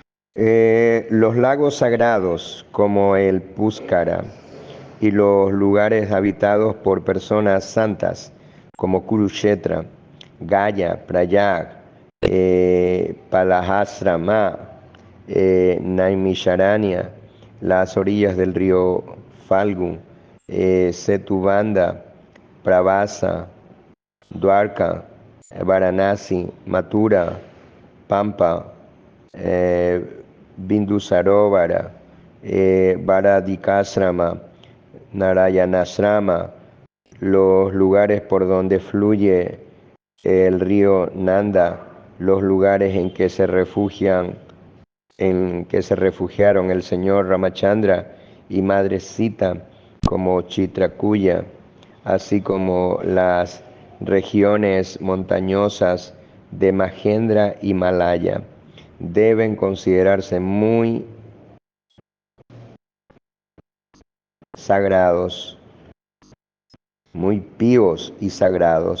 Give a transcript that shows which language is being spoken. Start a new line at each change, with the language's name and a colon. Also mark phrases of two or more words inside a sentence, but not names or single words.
Spanish: Los lagos sagrados como el Puskara y los lugares habitados por personas santas como Kurukshetra, Gaya, Prayag, Palahasrama, Naimisharanya, las orillas del río Falgu, Setubanda, Pravasa, Dwarka, Varanasi, Mathura, Pampa, Bindusarovara, Varadikasrama, Narayanasrama, los lugares por donde fluye el río Nanda, los lugares en que se refugiaron el señor Ramachandra y Madre Sita, como Chitrakuya, así como las regiones montañosas de Mahendra y Malaya, deben considerarse muy sagrados, muy píos y sagrados.